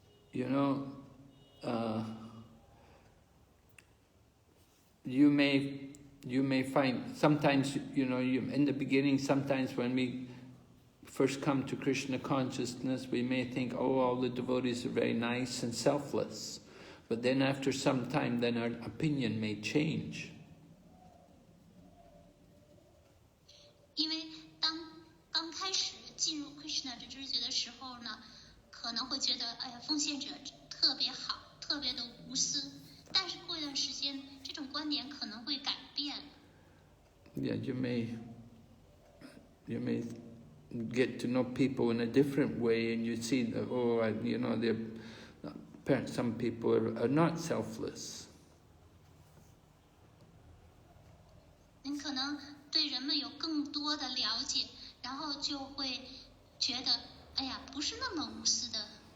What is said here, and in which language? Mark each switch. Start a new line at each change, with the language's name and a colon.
English: You know, you may find sometimes, in the beginning, sometimes when we first come to Krishna consciousness, we may think, oh, all the devotees are very nice and selfless. But then after some time, then our opinion may change.
Chinese: 因为当刚开始进入 Krishna 的知觉的时候呢，可能会觉得，哎呀，奉献者特别好，特别的无私。但是过一段时间，这种观点可能会改变。
English: Yeah, you may get to know people in a different way, and you see that, some people are not selfless.
Chinese: 你可能对人们有更多的了解，然后就会觉得，哎呀，不是那么无私的。